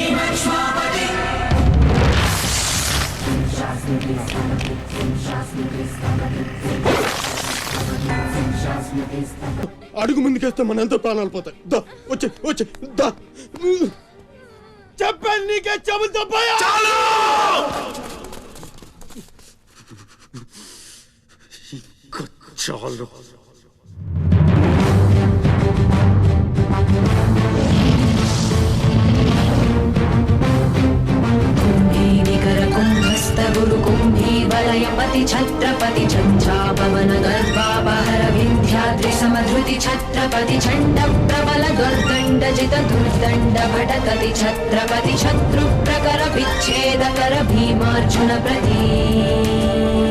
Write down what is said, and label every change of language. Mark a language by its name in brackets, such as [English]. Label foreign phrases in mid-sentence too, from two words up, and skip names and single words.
[Telugu] అడుగు ముందుకేస్తే మన ఎంత ప్రాణాలు పోతాయి. దా వచ్చే వచ్చే దా. చెప్పండి, నీకే చెబుతా పోయా. చాలు. [Sanskrit] वलयपति छत्रपति झंझापवन गर्भापहर विंध्याद्रि समधृति छत्रपति चंड प्रबल दुर्दंड जित दुर्दंड भटकति छत्रपति शत्रु प्रकर विच्छेद कर भीमार्जुन प्रति